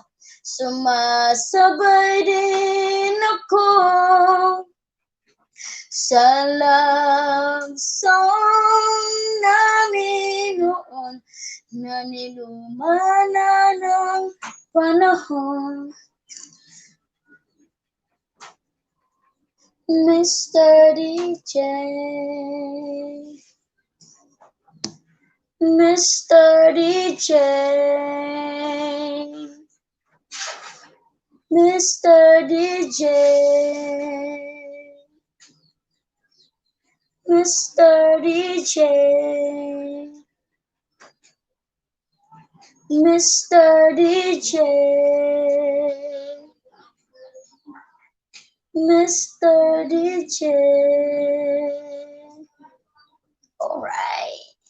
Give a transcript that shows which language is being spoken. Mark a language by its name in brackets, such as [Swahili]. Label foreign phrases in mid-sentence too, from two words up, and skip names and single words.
[Filipino] Sumasabay din ako sa [English] love song [Filipino] namin noon na nilumana ng panahon. [English] Mr. DJ. Mr. DJ, Mr. DJ, Mr. DJ, Mr. DJ, Mr. DJ. All right.